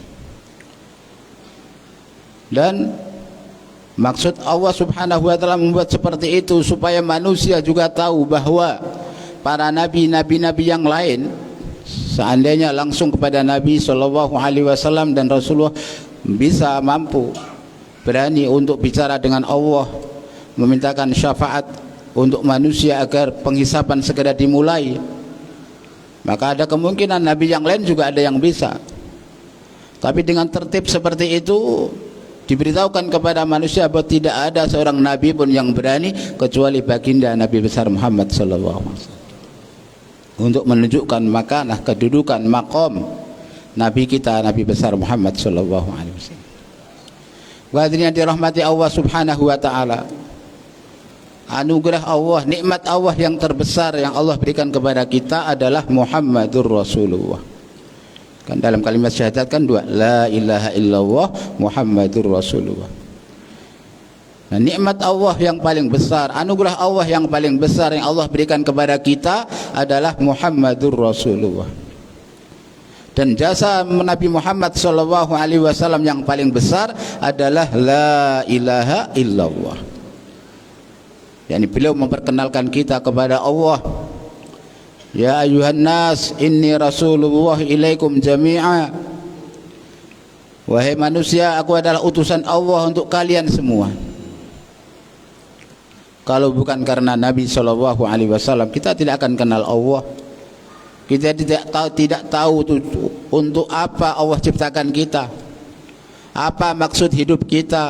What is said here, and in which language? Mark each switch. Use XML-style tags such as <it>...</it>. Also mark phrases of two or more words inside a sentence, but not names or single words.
<id>Dan maksud Allah</id> <ar>سبحانه وتعالى</ar> <id>membuat seperti itu supaya manusia juga tahu bahwa para nabi-nabi yang lain, seandainya langsung kepada Nabi</id> <ar>صلى الله عليه وسلم</ar> <id>dan Rasulullah, bisa mampu berani untuk bicara dengan Allah, memintakan syafaat untuk manusia agar penghisapan segera dimulai, maka ada kemungkinan nabi yang lain juga ada yang bisa. Tapi dengan tertib seperti itu diberitahukan kepada manusia bahwa tidak ada seorang nabi pun yang berani kecuali baginda Nabi besar Muhammad</id> <ar>صلى الله عليه وسلم,</ar> <id>untuk menunjukkan makanah, kedudukan, maqam nabi kita, Nabi besar Muhammad</id> <ar>صلى الله عليه وسلم.</ar> <id>Hadirin yang dirahmati Allah</id> <ar>سبحانه وتعالى,</ar> <id>anugerah Allah, nikmat Allah yang terbesar yang Allah berikan kepada kita adalah</id> <ar>محمد رسول الله.</ar> <id>Kan dalam kalimat syahadat kan dua,</id> <ar>لا إله إلا الله محمد رسول الله.</ar> <id>Nah, nikmat Allah yang paling besar, anugerah Allah yang paling besar yang Allah berikan kepada kita adalah</id> <ar>محمد رسول الله.</ar> <id>Dan jasa Nabi Muhammad</id> <ar>صلى الله عليه وسلم</ar> <id>yang paling besar adalah</id> <ar>لا إله إلا الله.</ar> <id>Yani beliau memperkenalkan kita kepada Allah.</id> <ar>يا أيها الناس إني رسول الله إليكم جميعا.</ar> <id>Wahai manusia, aku adalah utusan Allah untuk kalian semua. Kalau bukan karena Nabi</id> <ar>صلى الله عليه وسلم,</ar> <id>kita tidak akan kenal Allah. Kita tidak tahu untuk apa Allah ciptakan kita, apa maksud hidup kita.</id>